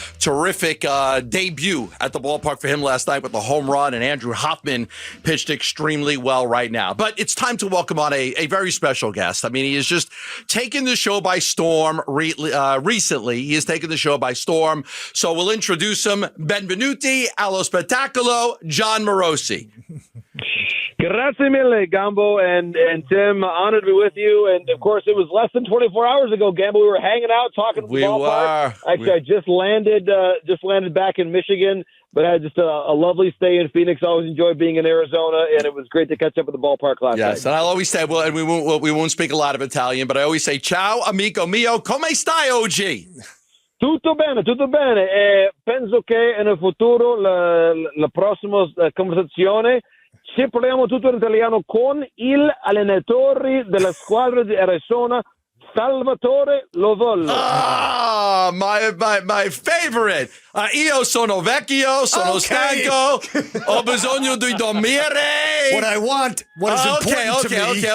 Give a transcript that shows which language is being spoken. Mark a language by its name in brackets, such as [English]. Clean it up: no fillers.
[English] Terrific debut at the ballpark for him last night with the home run, and Andrew Hoffman pitched extremely well right now. But it's time to welcome on a very special guest. I mean, he has just taken the show by storm recently. He has taken the show by storm. So we'll introduce him. [Italian] Benvenuti allo spettacolo, Jon Morosi. Grazie mille, [English] Gambo and Tim. Honored to be with you. And, of course, it was less than 24 hours ago, Gambo. We were hanging out, talking at the ballpark. Actually, I just landed back in Michigan, but I had just a lovely stay in Phoenix. I always enjoy being in Arizona, and it was great to catch up at the ballpark last night. Yes, and I'll always say, well, and we won't speak a lot of Italian, but I always say, [Italian] ciao, amico mio, come stai oggi? Tutto bene, tutto bene. Penso che nel futuro la prossima conversazione ci parliamo tutto in italiano con il allenatore della squadra di Arizona, Salvatore Lovollo. [English] Ah, my favorite. [Italian] Io sono vecchio, sono stanco, ho bisogno di dormire. [English] What I want, what is important to me.